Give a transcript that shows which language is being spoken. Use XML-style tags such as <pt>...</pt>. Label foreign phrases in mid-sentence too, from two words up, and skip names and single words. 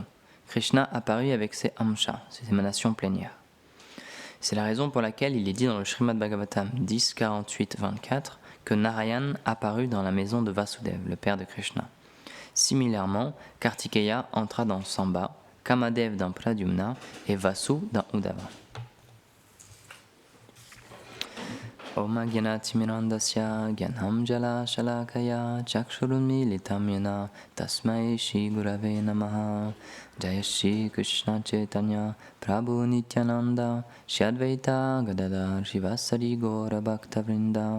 <fr>Krishna apparut avec ses Amsha, ses émanations plénières. C'est la raison pour laquelle il est dit dans le Srimad Bhagavatam 10.48.24 que Narayan apparut dans la maison de Vasudev, le père de Krishna. Similairement, Kartikeya entra dans Samba, Kamadev dans Pradyumna et Vasu dans Uddhava.</fr> <sa>ॐ ज्ञानतिमिरान्धस्य ज्ञानं जल शलाकया चक्षुरुन्मीलितं येन तस्मै श्री गुरवे नमः.</sa> <bn>জয় শ্রী কৃষ্ণ চৈতন্য প্রভু নিত্যানন্দ শ্রী অদ্বৈত গদাধর শিবসারি গৌর ভক্ত বৃন্দ.</bn>